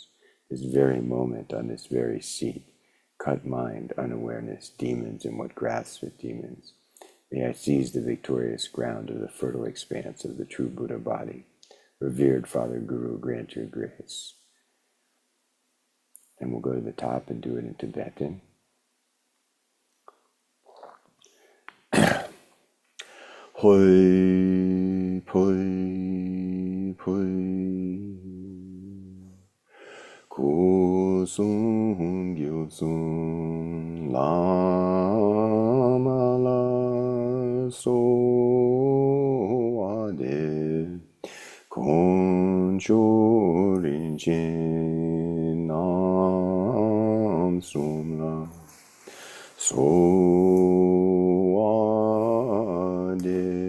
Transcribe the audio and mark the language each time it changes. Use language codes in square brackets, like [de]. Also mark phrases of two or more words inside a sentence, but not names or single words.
[en] This very moment, on this very seat, cut mind, unawareness, demons, and what grasps at demons. May I seize the victorious ground of the fertile expanse of the true Buddha body. Revered Father Guru, grant your grace. And we'll go to the top and do it in Tibetan. Hoi, poi, poi. [bo] Kusum, gyusum, lama la, so ade. Koncho rinchen, nam sum la. So ade.